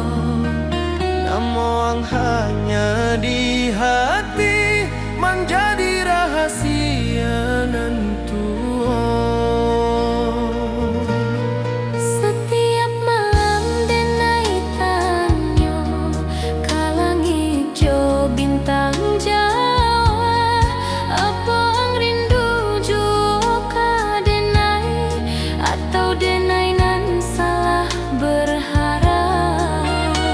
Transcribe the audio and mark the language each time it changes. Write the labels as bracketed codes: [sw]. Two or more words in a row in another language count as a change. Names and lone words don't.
[id] Namun hanya di hati menjadi rahasia nentu. [min] Setiap malam denai tanya ka langit jo bintang Jawa, apa ang rindu jo ka denai, atau denai nan salah berharap.